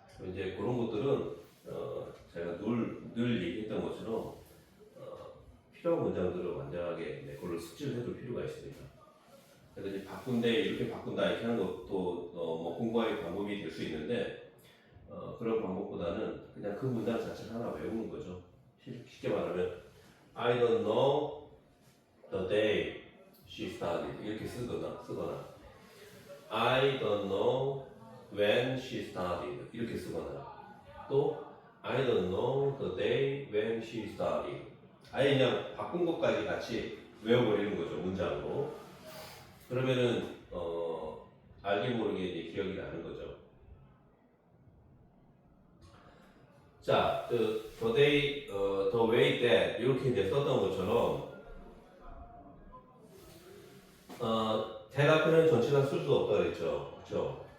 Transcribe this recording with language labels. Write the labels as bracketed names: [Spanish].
[Korean] 이제 그런 것들은 제가 늘 얘기했던 것처럼 필요한 문장들을 완전하게 내 걸로 숙지를 해둘 필요가 있습니다. 그래서 이제 바꾼데 이렇게 바꾼다 이렇게 하는 것도 뭐 공부의 방법이 될 수 있는데 그런 방법보다는 그냥 그 문장 자체를 하나 외우는 거죠. 쉽게 말하면 [English] I don't know the day she started [Korean] 이렇게 쓰거나 [English] I don't know when she started 이렇게 쓰거나 또 I don't know the day when she started [Korean] 아예 그냥 바꾼 것까지 같이 외워버리는 거죠. 문장으로. 그러면은 알게 모르게 이제 기억이 나는 거죠. 자, [English] the day, the way that [Korean] 이렇게 이제 썼던 것처럼 that 앞에는 전치사 쓸 수 없다 그랬죠. 그렇죠?